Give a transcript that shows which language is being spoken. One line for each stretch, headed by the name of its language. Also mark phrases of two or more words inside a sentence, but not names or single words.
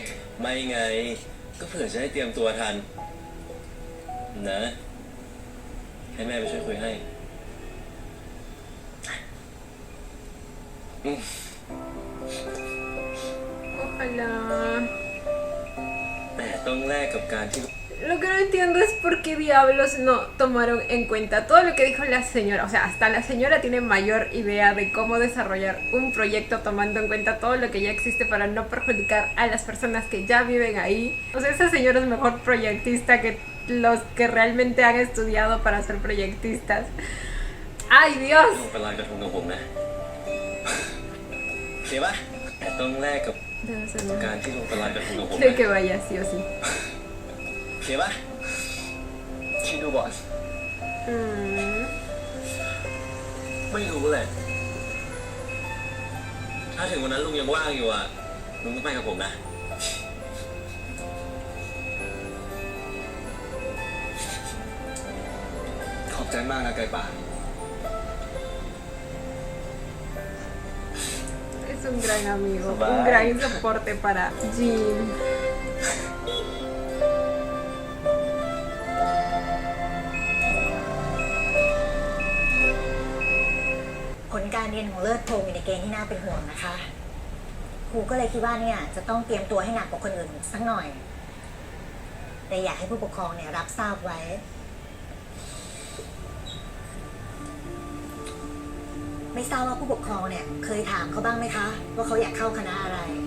Thai: ไม่ไง ก็เผื่อจะได้เตรียมตัวทัน นะ ให้แม่ไปช่วยคุยให้
Spanish: Ojalá.
Thai: แต่ต้องแลกกับการที่
Spanish: Lo que no entiendo es por qué diablos no tomaron en cuenta todo lo que dijo la señora. O sea, hasta la señora tiene mayor idea de cómo desarrollar un proyecto tomando en cuenta todo lo que ya existe para no perjudicar a las personas que ya viven ahí. O sea, esa señora es mejor proyectista que los que realmente han estudiado para ser proyectistas. ¡Ay, Dios!
Thai: ลงไปลอยกระทงกับผมนะโอเคปะแต่ต้องแลกกับ
Spanish: Debe ser
Thai: การ
Spanish: mejor.
Thai: ที่ลงไปลอยกระทงกับผม
Spanish: Creo
Thai: นะ
Spanish: que vaya sí o sí.
Thai: โอเคปะ คิดดูก่อน ไม่รู้แหละ ถ้าถึงวันนั้นลุงยังว่างอยู่อ่ะ ลุงต้องไปกับผมนะ ขอบใจมากนะไก่ป่า
Spanish: Es un gran amigo, Bye. un gran soporte para Jin.
Thai: ผลการเรียนของเลิศโทมีในเกณฑ์ที่น่าเป็นห่วงนะคะ ครูก็เลยคิดว่าเนี่ยจะต้องเตรียมตัวให้หนักกว่าคนอื่นสักหน่อย แต่อยากให้ผู้ปกครองเนี่ยรับทราบไว้ ไม่ทราบว่าผู้ปกครองเนี่ยเคยถามเขาบ้างไหมคะ ว่าเขาอยากเข้าคณะอะไร